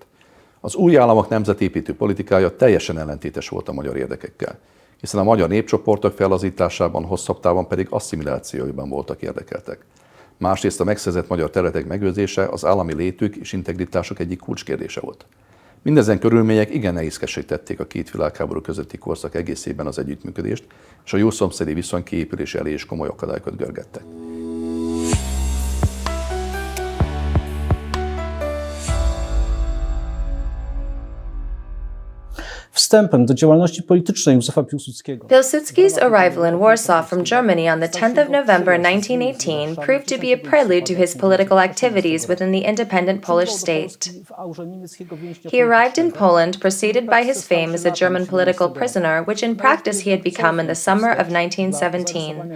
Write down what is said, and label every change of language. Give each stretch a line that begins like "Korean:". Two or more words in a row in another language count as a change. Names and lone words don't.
Hungarian: Az új államok nemzetépítő politikája teljesen ellentétes volt a magyar érdekekkel, hiszen a magyar népcsoportok fellazításában, hosszabb távon pedig asszimilációiban voltak érdekeltek. Másrészt a megszerzett magyar területek megőrzése az állami létük és integritásuk egyik kulcskérdése volt. Mindezen körülmények igen nehézkessé tették a két világháború közötti korszak egészében az együttműködést, és a jó szomszédi viszony kiépülése elé is komoly akadályokat görgettek.
Polish: Wstępem do działalności politycznej Józefa Piłsudskiego
English: Piłsudski's arrival in Warsaw from Germany on the 10th of November 1918 proved to be a prelude to his political activities within the independent Polish state. He arrived in Poland preceded by his fame as a German political prisoner, which in practice he had become in the summer of 1917.